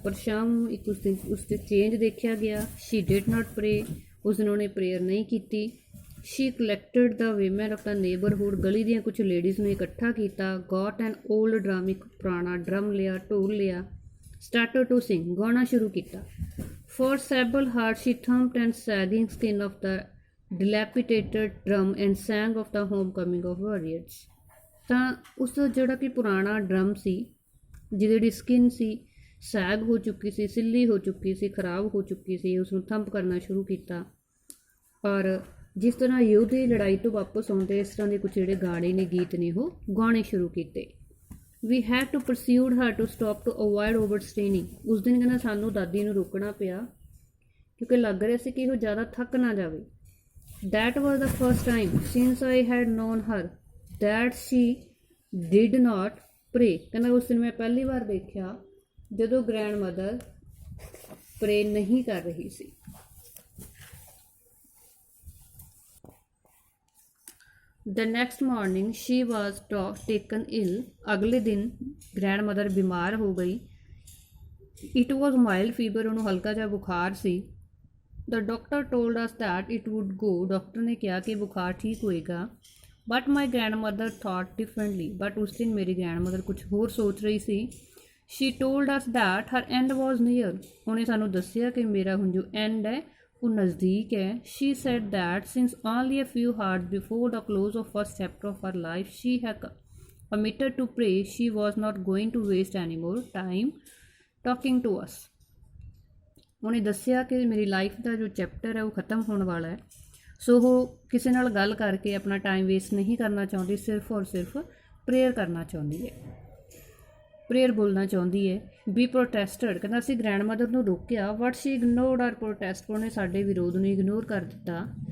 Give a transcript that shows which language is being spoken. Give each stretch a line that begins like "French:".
Punjabi: ਪਰ ਸ਼ਾਮ ਨੂੰ ਇੱਕ ਉਸ 'ਤੇ ਚੇਂਜ ਦੇਖਿਆ ਗਿਆ।
English: She did not pray.
Punjabi: ਉਸ ਦਿਨ ਉਹਨੇ ਪ੍ਰੇਅਰ ਨਹੀਂ ਕੀਤੀ।
English: She collected the women of the neighborhood,
Punjabi: ਗਲੀ ਦੀਆਂ ਕੁਝ ਲੇਡੀਜ਼ ਨੂੰ ਇਕੱਠਾ ਕੀਤਾ,
English: got an old drum,
Punjabi: ਇੱਕ ਪੁਰਾਣਾ ਡਰਮ ਲਿਆ, ਢੋਲ ਲਿਆ,
English: started to sing,
Punjabi: ਗਾਉਣਾ ਸ਼ੁਰੂ ਕੀਤਾ.
English: For several hours she thumped and sagging skin of the dilapidated drum and sang of the homecoming of warriors.
Punjabi: ਤਾਂ ਉਸ ਜਿਹੜਾ ਕਿ ਪੁਰਾਣਾ ਡਰਮ ਸੀ, ਜਿਹਦੀ ਜਿਹੜੀ ਸਕਿਨ ਸੀ ਸੈਗ ਹੋ ਚੁੱਕੀ ਸੀ, ਸਿੱਲੀ ਹੋ ਚੁੱਕੀ ਸੀ, ਖਰਾਬ ਹੋ ਚੁੱਕੀ ਸੀ, ਉਸਨੂੰ ਥੰਪ ਕਰਨਾ ਸ਼ੁਰੂ ਕੀਤਾ. ਔਰ ਜਿਸ ਤਰ੍ਹਾਂ ਯੋਧੇ ਲੜਾਈ ਤੋਂ ਵਾਪਸ ਆਉਂਦੇ ਇਸ ਤਰ੍ਹਾਂ ਦੇ ਕੁਝ ਜਿਹੜੇ ਗਾਣੇ ਨੇ, ਗੀਤ ਨੇ, ਉਹ ਗਾਉਣੇ ਸ਼ੁਰੂ ਕੀਤੇ.
English: We had to pursue her to stop to avoid overstraining.
Punjabi: ਉਸ ਦਿਨ ਕਹਿੰਦਾ ਸਾਨੂੰ ਦਾਦੀ ਨੂੰ ਰੋਕਣਾ ਪਿਆ ਕਿਉਂਕਿ ਲੱਗ ਰਿਹਾ ਸੀ ਕਿ ਉਹ ਜ਼ਿਆਦਾ ਥੱਕ ਨਾ ਜਾਵੇ.
English: That was the first time since I had known her that she did not pray.
Punjabi: ਕਹਿੰਦਾ ਉਸ ਦਿਨ ਮੈਂ ਪਹਿਲੀ ਵਾਰ ਦੇਖਿਆ ਜਦੋਂ ਗ੍ਰੈਂਡ ਮਦਰ ਪ੍ਰੇ ਨਹੀਂ ਕਰ ਰਹੀ ਸੀ.
English: The next morning she was taken ill.
Punjabi: ਅਗਲੇ ਦਿਨ ਗ੍ਰੈਂਡ ਮਦਰ ਬਿਮਾਰ ਹੋ ਗਈ.
English: It was mild fever.
Punjabi: ਉਹਨੂੰ ਹਲਕਾ ਜਿਹਾ ਬੁਖਾਰ ਸੀ.
English: The doctor told us that it would go.
Punjabi: Doctor ਨੇ ਕਿਹਾ ਕਿ ਬੁਖਾਰ ਠੀਕ ਹੋਏਗਾ.
English: But my grandmother thought differently.
Punjabi: But ਉਸ ਦਿਨ ਮੇਰੀ grandmother ਕੁਝ ਹੋਰ ਸੋਚ ਰਹੀ ਸੀ.
English: She told us that her end was near.
Punjabi: ਉਹਨੇ ਸਾਨੂੰ ਦੱਸਿਆ ਕਿ ਮੇਰਾ ਹੁਣ ਜੋ end ਹੈ ਉਹ ਨਜ਼ਦੀਕ ਹੈ.
English: She said that since only a few hours before the close of first chapter of her life she had committed to pray, she was not going to waste any more time talking to us.
Punjabi: ਉਹਨੇ ਦੱਸਿਆ ਕਿ ਮੇਰੀ life ਦਾ ਜੋ chapter ਹੈ ਉਹ ਖ਼ਤਮ ਹੋਣ ਵਾਲਾ ਹੈ, ਸੋ ਉਹ ਕਿਸੇ ਨਾਲ ਗੱਲ ਕਰਕੇ ਆਪਣਾ ਟਾਈਮ ਵੇਸਟ ਨਹੀਂ ਕਰਨਾ ਚਾਹੁੰਦੀ, ਸਿਰਫ ਔਰ ਸਿਰਫ ਪ੍ਰੇਅਰ ਕਰਨਾ ਚਾਹੁੰਦੀ ਹੈ, ਪ੍ਰੇਅਰ ਬੋਲਣਾ ਚਾਹੁੰਦੀ ਹੈ. ਵੀ ਪ੍ਰੋਟੈਸਟਡ, ਕਹਿੰਦਾ ਅਸੀਂ ਗ੍ਰੈਂਡ ਮਦਰ ਨੂੰ ਰੋਕਿਆ.
English: but she ignored our protest,
Punjabi: ਉਹਨੇ ਸਾਡੇ ਵਿਰੋਧ ਨੂੰ ਇਗਨੋਰ ਕਰ ਦਿੱਤਾ.